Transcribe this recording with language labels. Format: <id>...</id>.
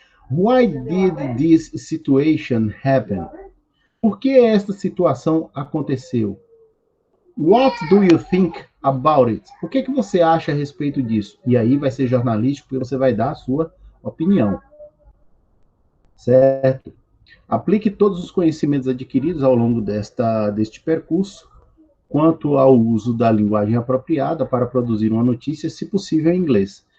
<en>Why did this situation happen?</en> <pt>Por que esta situação aconteceu?</pt> <en>What do you think about it?</en> <pt>O que você acha a respeito disso? E aí vai ser jornalístico, porque você vai dar a sua opinião. Certo? Aplique todos os conhecimentos adquiridos ao longo deste percurso quanto ao uso da linguagem apropriada para produzir uma notícia, se possível em inglês.</pt>